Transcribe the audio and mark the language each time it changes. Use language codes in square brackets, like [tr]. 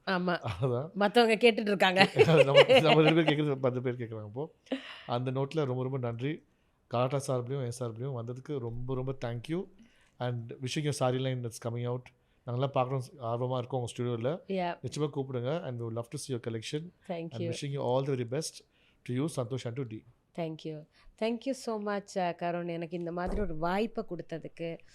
[ta] ஆமாம், அதுதான் மற்றவங்க கேட்டுட்டு இருக்காங்க. நம்ம 2 பேர் கேட்குறது 10 பேர் கேட்குறாங்க இப்போ. அந்த நோட்டில் ரொம்ப ரொம்ப நன்றி. கலாட்டா சார்பிலையும் என் சார்பிலையும் வந்ததுக்கு ரொம்ப ரொம்ப thank you. [en] And wishing your sari line that's coming out. [ta] நாங்கள்லாம் பார்க்குறோம், ஆர்வமாக இருக்கோம் உங்கள் ஸ்டுடியோவில். Yeah, நிச்சயமாக கூப்பிடுங்க. [en] And we would love to see your collection. thank And you. wishing you all the very best to you, Santosh, and to D. Thank you so much [ta] கருண், எனக்கு இந்த மாதிரி ஒரு வாய்ப்பை கொடுத்ததுக்கு.